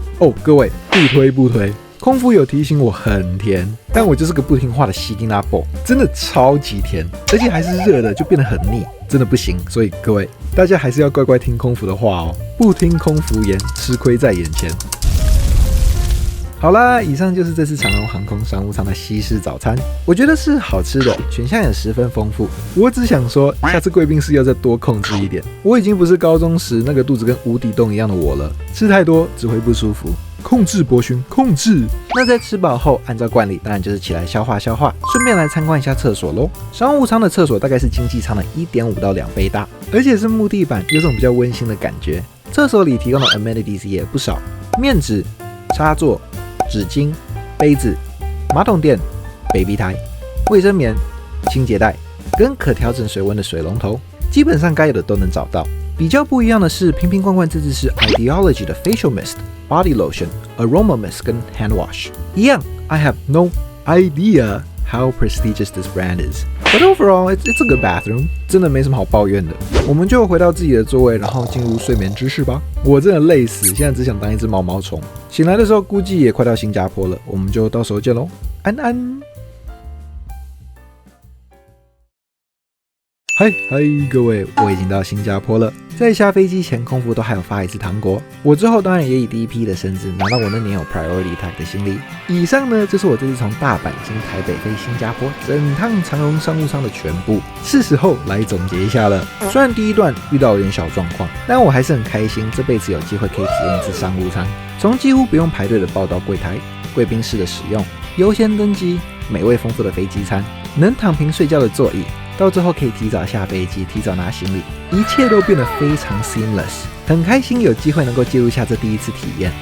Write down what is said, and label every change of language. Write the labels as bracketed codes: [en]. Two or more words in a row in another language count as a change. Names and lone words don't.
[zh] 哦，各位不推，空服有提醒我很甜，但我就是個不聽話的西丁拉布，真的超級甜，而且還是熱的，就變得很膩，真的不行。所以各位大家還是要乖乖聽空服的話哦，不聽空服言，吃虧在眼前。好啦，以上就是這次長榮航空商務艙的西式早餐，我覺得是好吃的，選項也十分豐富。我只想說，下次貴賓室要再多控制一點。我已經不是高中時那個肚子跟無底洞一樣的我了，吃太多只會不舒服。控制博勳，控制。那在吃飽後，按照慣例，當然就是起來消化消化，順便來參觀一下廁所咯。商務艙的廁所大概是經濟艙的1.5到2倍大，而且是木地板，有種比較溫馨的感覺。廁所裡提供的 amenities 也不少，面紙、插座、紙巾、杯子、馬桶墊、baby 台、衛生棉、清潔袋跟可調整水溫的水龍頭，基本上該有的都能找到。比較不一樣的是，瓶瓶罐罐這次是 Ideology 的 Facial Mist、Body Lotion、Aroma Mist 跟 Hand Wash。 [en] 一樣 ，I have no idea how prestigious this brand is, but overall it's a good bathroom， [zh] 真的沒什麼好抱怨的。我們就回到自己的座位，然後進入睡眠姿勢吧。我真的累死，現在只想當一隻毛毛蟲。醒來的時候估計也快到新加坡了，我們就到時候見嘍，安安。嗨，各位，我已經到新加坡了。在下飛機前，空服都還有發一次糖果。我之後當然也以第一批的身份拿到我那年有 [en] Priority Tag [zh] 的行李。以上呢，就是我這次從大阪經台北飛新加坡整趟長榮商務艙的全部。是時候來總結一下了。雖然第一段遇到有點小狀況，但我還是很開心，這輩子有機會可以體驗一次商務艙。從幾乎不用排隊的報到櫃檯、貴賓室的使用、優先登機、美味豐富的飛機餐、能躺平睡覺的座椅，到最後可以提早下飛機、提早拿行李，一切都變得非常 seamless， 很開心有機會能夠記錄下這第一次體驗。